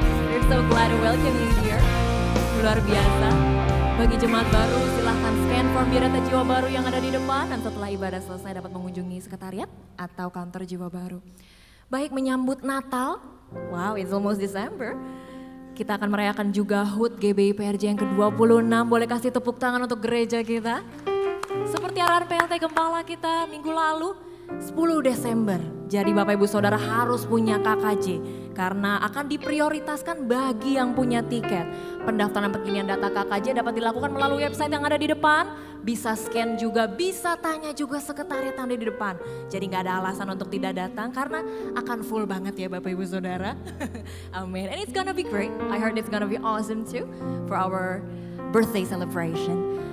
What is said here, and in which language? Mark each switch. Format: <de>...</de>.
<en>We're so glad to welcome you here.</en> <id>Luar biasa. Bagi jemaat baru silahkan scan form biodata jiwa baru yang ada di depan. Dan setelah ibadah selesai dapat mengunjungi sekretariat atau kantor jiwa baru. Baik menyambut Natal,</id> <en>wow it's almost December.</en> <id>Kita akan merayakan juga HUT GBI PRJ yang ke-26. Boleh kasih tepuk tangan untuk gereja kita. Seperti arahan PLT Gempala kita minggu lalu, 10 Desember. Jadi Bapak Ibu Saudara harus punya KKJ. Karena akan diprioritaskan bagi yang punya tiket. Pendaftaran pengiriman data KKJ dapat dilakukan melalui website yang ada di depan. Bisa scan juga, bisa tanya juga sekretariat yang ada di depan. Jadi gak ada alasan untuk tidak datang karena akan full banget ya Bapak Ibu Saudara.</id> <en>Amin. And it's gonna be great. I heard it's gonna be awesome too for our birthday celebration.</en>